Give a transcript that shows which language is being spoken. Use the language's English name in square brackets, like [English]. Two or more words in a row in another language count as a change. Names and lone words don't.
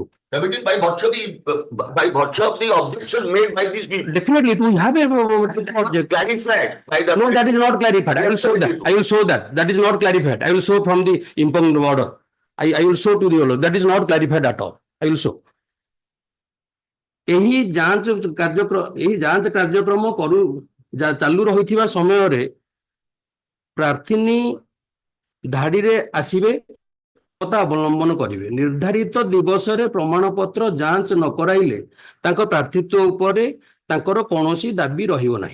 [English] By virtue of the objection made by these people. Definitely, we have a Clarified by the. No, that is not clarified. I will show that. That is not clarified. I will show from the impugned order. I will show to the order. That is not clarified at all. I will show. [Odia] ଏହି ଯାଞ୍ଚ କାର୍ଯ୍ୟକ୍ରମ ଚାଲୁ ରହିଥିବା ସମୟରେ ପ୍ରାର୍ଥିନୀ ଧାଡିରେ ଆସିବେ ଅବଲମ୍ବନ କରିବେ। ନିର୍ଦ୍ଧାରିତ ଦିବସରେ ପ୍ରମାଣପତ୍ର ଯାଞ୍ଚ ନ କରାଇଲେ ତାଙ୍କ ପ୍ରାର୍ଥିତ୍ୱ ଉପରେ ତାଙ୍କର କୌଣସି ଦାବି ରହିବ ନାହିଁ।